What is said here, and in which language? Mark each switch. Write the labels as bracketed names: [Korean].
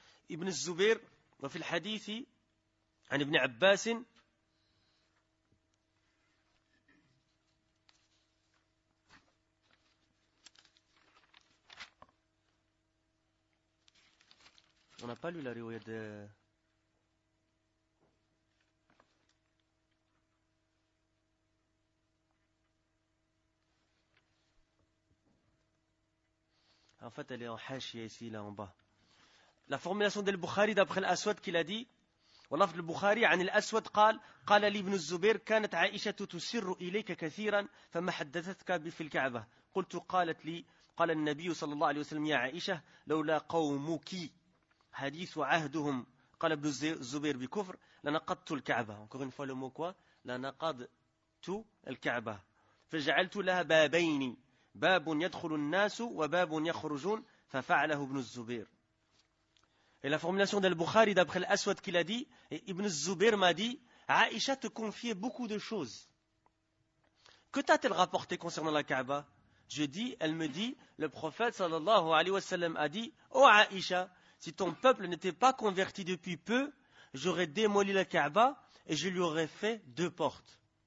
[French] Ibn Zubayr, [Arabic] وفي الحديث عن ابن عباس [French] on a pas lu la riwaya de en fait elle est en hachia ici là en bas. La formulation de Al-Bukhari d'après l'Aswad qu'il a dit, [Arabic] والله في البخاري عن الأسود قال قال لي ابن الزبير كانت عائشة تسر إليك كثيرا فما حدثتك في الكعبة قلت قالت لي قال النبي صلى الله عليه وسلم يا عائشة لولا قومك حديث عهدهم قال ابن الزبير بكفر لنقضت الكعبة. [French] Encore une fois le mot quoi? [Arabic] لنقضت الكعبة فجعلت لها بابين باب يدخل الناس وباب يخرجون ففعله ابن الزبير. [French] Et la formulation d'Al-Bukhari, d'après l'Aswad qu'il a dit, et Ibn Zubayr m'a dit, Aïcha te confiait beaucoup de choses. Que t'a-t-elle rapporté concernant la Kaaba? Je dis, elle me dit, le prophète sallallahu alayhi wa sallam a dit, ô Aïcha, si ton peuple n'était pas converti depuis peu, j'aurais démoli la Kaaba et je lui aurais fait deux portes.